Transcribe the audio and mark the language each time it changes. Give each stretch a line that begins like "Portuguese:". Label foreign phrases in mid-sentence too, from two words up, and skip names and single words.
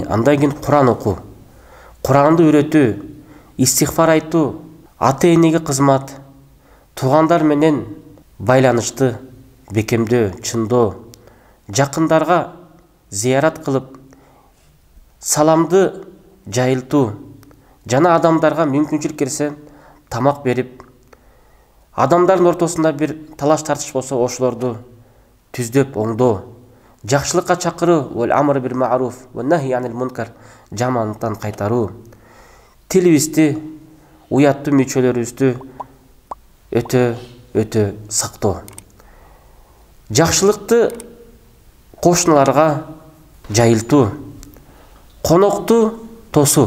Kyrgyz: Андан кийин Куран окуу, Куранды үйрөтүү, истигфар айтуу, ата-энеге кызмат, туугандар менен байланышты бекемдөө, чындоо, жакындарга зиярат кылып, саламды жайылтуу, жана адамдарга мүмкүнчүлүк келсе тамак берип, адамдардын ортосунда бир талаш тартыш болсо ошолорду түздөп оңдоо, жакшылыкка чакыруу,
Arabic: والأمر بالمعروف والنهي عن المنكر,
Kyrgyz: жамандыктан кайтаруу. Тилибизди, уяттуу мүчөлөрүбүздү өтө сактоо. Жакшылыкты кошуналарга жайылтуу, конокту тосуу.